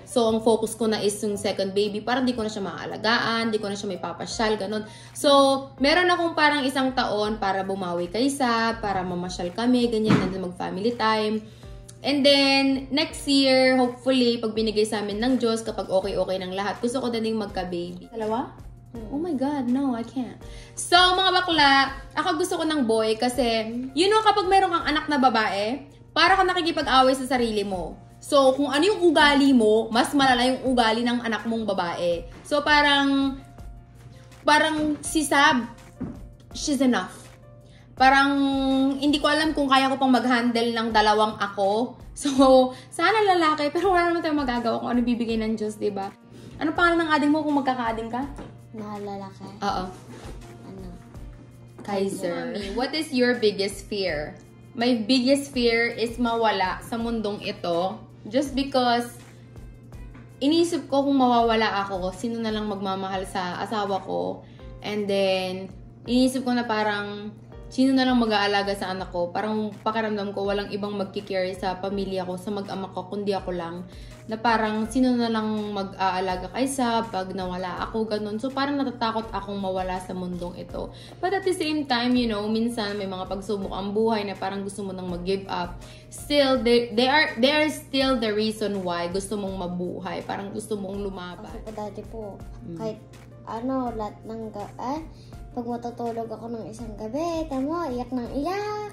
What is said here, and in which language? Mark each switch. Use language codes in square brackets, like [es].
[tl] So, ang focus ko na is yung second baby. Parang di ko na siya maaalagaan, di ko na siya may papasyal, ganun. So, meron akong parang isang taon para bumawi kay Sab, para mamasyal kami, ganyan, nandun mag-family time. And then, next year, hopefully, pag binigay sa amin ng Diyos, kapag okay ng lahat, gusto ko din magka-baby. Dalawa? [en] Oh my God, no, I can't. [tl] So, mga bakla, ako gusto ko ng boy kasi, kapag meron kang anak na babae, para ka nakikipag-away sa sarili mo. So, kung ano yung ugali mo, mas malala yung ugali ng anak mong babae. So, parang si Sab, [en] she's enough. [tl] Parang, hindi ko alam kung kaya ko pang mag-handle ng dalawang ako. So, sana lalaki, pero wala naman tayong magagawa kung ano bibigay ng Diyos, diba? Ano pangalan ng ading mo kung magkaka-ading ka? Lalaki. Oo. Ano? Kaiser. [en] What is your biggest fear? My biggest fear is [tl] mawala sa mundong ito. Just because inisip ko kung mawawala ako, sino na lang magmamahal sa asawa ko. And then, inisip ko na parang sino na lang mag-aalaga sa anak ko. Parang pakiramdam ko walang ibang magkikare sa pamilya ko, sa mag-ama ko, kundi ako lang. Na parang sino na lang mag-aalaga kay Sab pag nawala ako, ganun. So parang natatakot akong mawala sa mundong ito. [en] But at the same time, [tl] minsan may mga pagsubok ang buhay na parang gusto mo nang mag-give up. [en] Still, they are still the reason why [tl] gusto mong mabuhay. Parang gusto mong lumaban. Kasi po dati po, kahit lahat ng pag matutulog ako ng isang gabi, tamo, iyak ng iyak.